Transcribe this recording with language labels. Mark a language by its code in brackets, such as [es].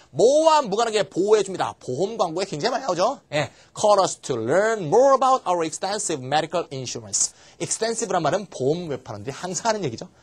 [ko] 뭐와 무관하게 보호해줍니다. 보험 광고에 굉장히 많이 나오죠. 예. [en] Call us to learn more about our extensive medical insurance. [ko] extensive란 말은 보험 웹하는데 항상 하는 얘기죠.